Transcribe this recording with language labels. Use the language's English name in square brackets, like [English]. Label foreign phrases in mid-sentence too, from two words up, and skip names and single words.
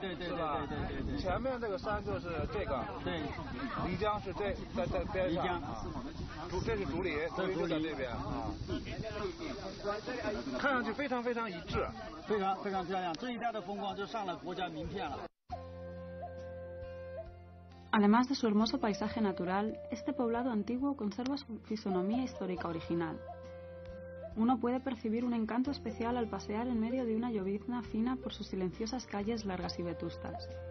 [Chinese] 前面这个山就是这个。对。漓江是在边上。漓江。这是竹林，竹林就在这边啊。看上去非常一致，非常漂亮。这一带的风光就上了国家名片了。 [Spanish] Además de su hermoso paisaje natural, este poblado antiguo conserva su fisonomía histórica original. Uno puede percibir un encanto especial al pasear en medio de una llovizna fina por sus silenciosas calles largas y vetustas.